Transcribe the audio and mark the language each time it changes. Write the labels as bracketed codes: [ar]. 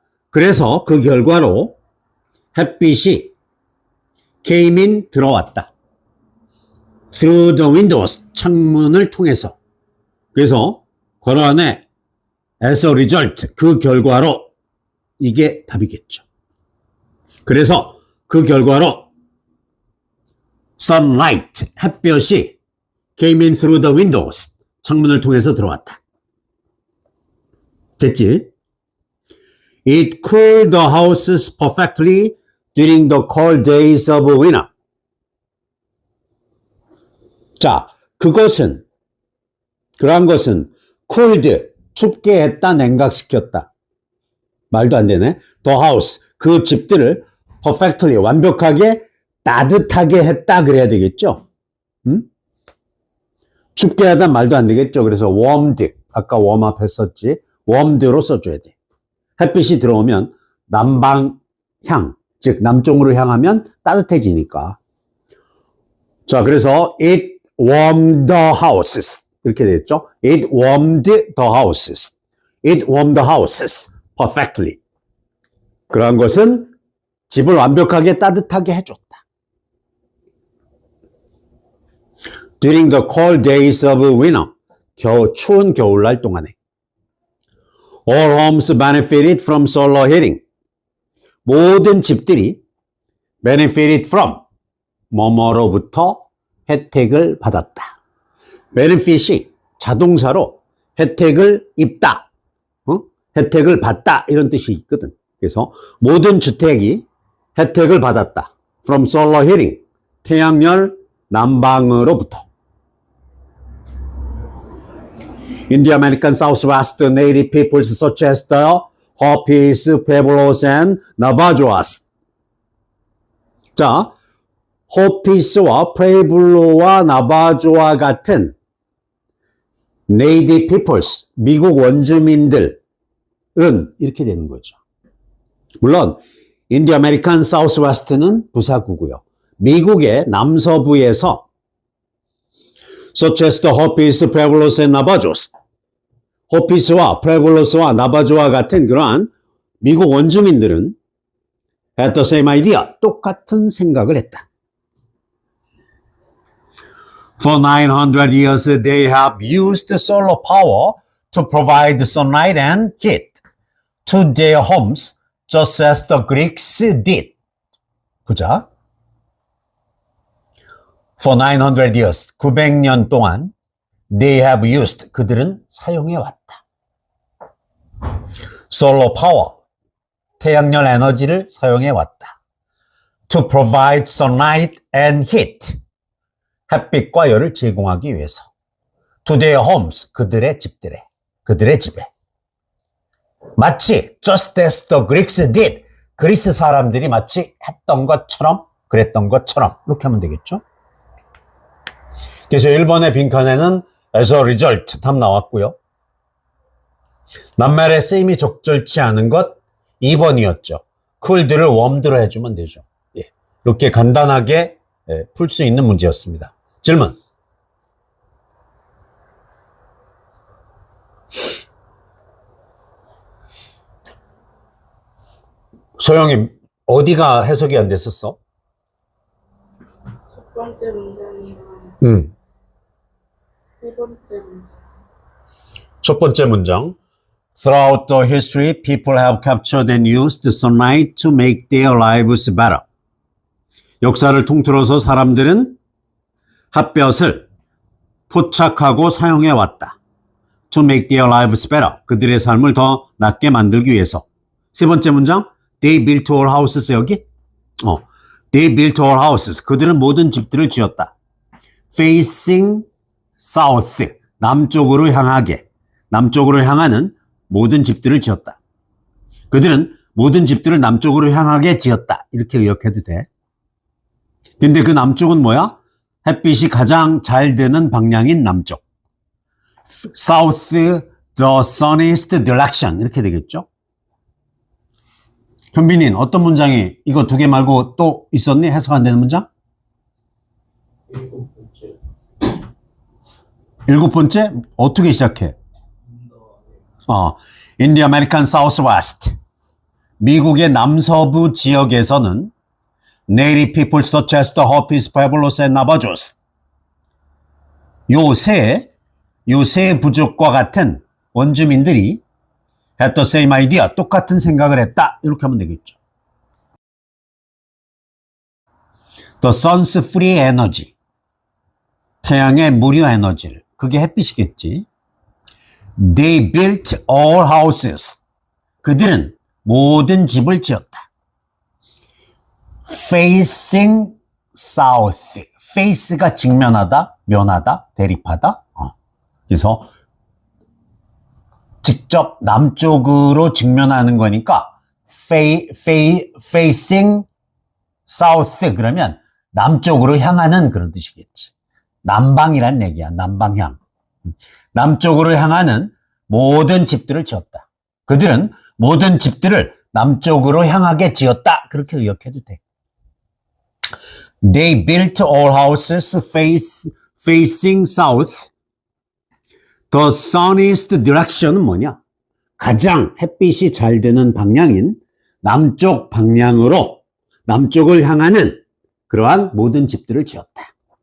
[ko] 그래서 그 결과로 햇빛이 [en] came in [ko] 들어왔다. [en] through the windows [ko] 창문을 통해서. 그래서 괄호 안에 [en] as a result [ko] 그 결과로 이게 답이겠죠. 그래서 그 결과로 [en] sunlight [ko] 햇볕이 [en] came in through the windows [ko] 창문을 통해서 들어왔다. 됐지? [en] It cooled the houses perfectly during the cold days of winter. [ko] 자, 그러한 것은 cooled, 춥게 했다, 냉각시켰다. 말도 안 되네. [en] The house, [ko] 그 집들을 perfectly, 완벽하게 따뜻하게 했다 그래야 되겠죠? 춥게 하다 말도 안 되겠죠? 그래서 warmed, 아까 warm-up 했었지. warmed로 써줘야 돼. 햇빛이 들어오면 남방향, 즉 남쪽으로 향하면 따뜻해지니까. 자, 그래서 [en] it warmed the houses [ko] 이렇게 됐죠. [en] It warmed the houses. It warmed the houses perfectly. [ko] 그러한 것은 집을 완벽하게 따뜻하게 해줬다. [en] During the cold days of winter. [ko] 추운 겨울날 동안에. [en] All homes benefited from solar heating. [ko] 모든 집들이 [en] benefited from [ko] 뭐뭐로부터 혜택을 받았다. benefit이 자동사로 혜택을 입다, 혜택을 받다 이런 뜻이 있거든. 그래서 모든 주택이 혜택을 받았다. [en] From solar heating, [ko] 태양열 난방으로부터. [en] In the American Southwest, native peoples such as the Hopis, Pueblos, and Navajos. [ko] 자, 호피스와 프레블로와 나바조와 같은 [en] native peoples, [ko] 미국 원주민들은 이렇게 되는 거죠. 물론 [en] In the American Southwest [ko] 는 부사구고요. 미국의 남서부에서 [en] such as the Hopis, Pueblos, and Navajos. [ko] 호피스와 프레블로스와 나바조와 같은 그러한 미국 원주민들은 [en] had the same idea. [ko] 똑같은 생각을 했다. [en] For 900 years, they have used solar power to provide sunlight and heat to their homes, just as the Greeks did. [ko] 보자. [en] For 900 years, [ko] 900년 동안 [en] they have used, [ko] 그들은 사용해왔다. [en] Solar power, [ko] 태양열 에너지를 사용해왔다. [en] To provide sunlight and heat, [ko] 햇빛과 열을 제공하기 위해서. [en] To their homes, [ko] 그들의 집들에, 그들의 집에. 마치 [en] just as the Greeks did, [ko] 그리스 사람들이 마치 했던 것처럼, 그랬던 것처럼 이렇게 하면 되겠죠. 그래서 1번의 빈칸에는 [en] as a result [ko] 답 나왔고요. 낱말의 쓰임이 적절치 않은 것 2번이었죠. cool드를 warmed로 해주면 되죠. 예. 이렇게 간단하게 풀 수 있는 문제였습니다. 질문. 소영이 어디가 해석이 안 됐었어? 첫 번째 문장이랑 응. 세 번째 문장. 첫 번째 문장. [en] Throughout the history, people have captured and used sunlight to make their lives better. [ko] 역사를 통틀어서 사람들은 햇볕을 포착하고 사용해 왔다. [en] To make their lives better. [ko] 그들의 삶을 더 낫게 만들기 위해서. 세 번째 문장. [en] They built all houses. [ko] 여기? [en] They built all houses. [ko] 그들은 모든 집들을 지었다. [en] Facing south. [ko] 남쪽으로 향하게. 남쪽으로 향하는 모든 집들을 지었다. 그들은 모든 집들을 남쪽으로 향하게 지었다. 이렇게 의역해도 돼. 근데 그 남쪽은 뭐야? 햇빛이 가장 잘 드는 방향인 남쪽. [en] South, the sunniest direction. [ko] 이렇게 되겠죠? 현빈인 어떤 문장이 이거 두 개 말고 또 있었니? 해석 안 되는 문장? 일곱 번째? 어떻게 시작해? [en] In the American Southwest. [ko] 미국의 남서부 지역에서는 [en] Native people such as the Hopis, Pueblos, and Navajos. [ko] 요 세 부족과 같은 원주민들이 [en] had the same idea. [ko] 똑같은 생각을 했다. 이렇게 하면 되겠죠. [en] The sun's free energy. [ko] 태양의 무료 에너지를. 그게 햇빛이겠지. [en] They built all houses. [ko] 그들은 모든 집을 지었다. [en] Facing south. [ko] face가 직면하다, 면하다, 대립하다. 그래서 직접 남쪽으로 직면하는 거니까 [en] facing south [ko] 그러면 남쪽으로 향하는 그런 뜻이겠지. 남방이란 얘기야. 남방향. 남쪽으로 향하는 모든 집들을 지었다. 그들은 모든 집들을 남쪽으로 향하게 지었다. 그렇게 의역해도 돼. [en] They built all houses facing south. The sunniest direction [ko] 은 뭐냐? 가장 햇빛이 잘 드는 방향인 남쪽 방향으로 남쪽을 향하는 그러한 모든 집들을 지었다.